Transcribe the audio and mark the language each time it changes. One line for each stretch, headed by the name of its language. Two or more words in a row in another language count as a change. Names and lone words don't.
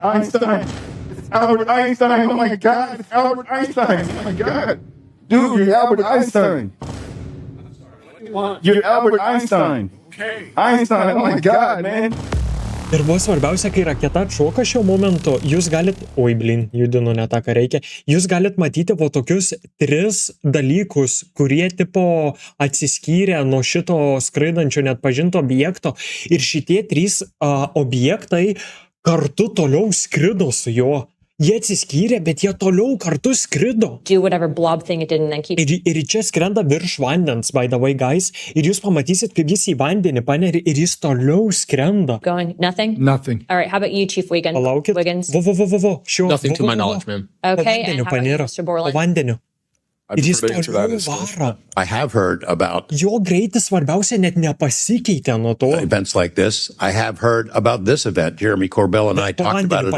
English: Einstein. It's Albert Einstein. Oh my God. It's Albert Einstein. Oh my God. Dude, you're Albert Einstein. You're Albert Einstein. Einstein. Oh my God, man.
Lithuanian: Ir buvo svarbiausia, kai raketa atšoka šiuo momentu, jūs galit, judinu ne tą, ką reikia, jūs galit matyti va tokius 3 dalykus, kurie tipo atsiskyrė nuo šito skraidančio net pažinto objekto ir šitie 3 objektai kartu toliau skrido su juo. Jie atsiskyrė, bet jie toliau kartu skrido.
English: Do whatever blob thing it did and then keep
Lithuanian: Ir čia skrenda virš vandens,
English: by the way, guys.
Lithuanian: Ir jūs pamatysit, kaip jis į vandenį paneri ir jis toliau skrenda.
English: going. Nothing? Nothing. All right, how about you, Chief Wiggins?
Lithuanian: Palaukit.
English: Wiggins.
Lithuanian: Vo. Šiuo.
English: Nothing to my knowledge, ma'am. Okay, and
Lithuanian: Vandeniu
English: how about you,
Lithuanian: paniro.
English: Mr.
Lithuanian: Po
English: Borland?
Lithuanian: vandeniu.
English: I'd
Lithuanian: Ir jis
English: prefer to answer that
Lithuanian: toliau
English: as
Lithuanian: varo.
English: I have heard about
Lithuanian: Jo greitis svarbiausia net nepasikeitė nuo to.
English: events like this. I have heard about this event. Jeremy Corbell and I
Lithuanian: Po
English: talked about
Lithuanian: vandeniu
English: it